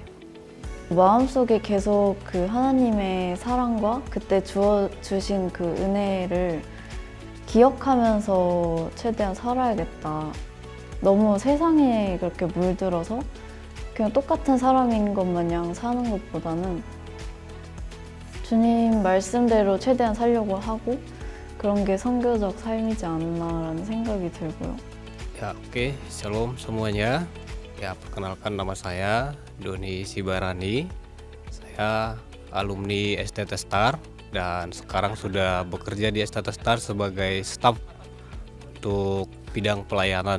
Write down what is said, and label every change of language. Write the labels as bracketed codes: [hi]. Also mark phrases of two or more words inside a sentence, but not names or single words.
[ko] 마음속에 계속 그 하나님의 사랑과 그때 주신 그 은혜를 기억하면서 최대한 살아야겠다. 너무 세상에 그렇게 물들어서 그냥 똑같은 사람인 것 마냥 사는 것보다는 주님 말씀대로 최대한 살려고 하고 그런 게 선교적 삶이지 않나라는 생각이 들고요. [id] Ya oke, shalom semuanya. Ya perkenalkan nama saya Doni Sibarani. Saya alumni STT Star dan sekarang sudah bekerja di STT Star sebagai staf untuk bidang pelayanan.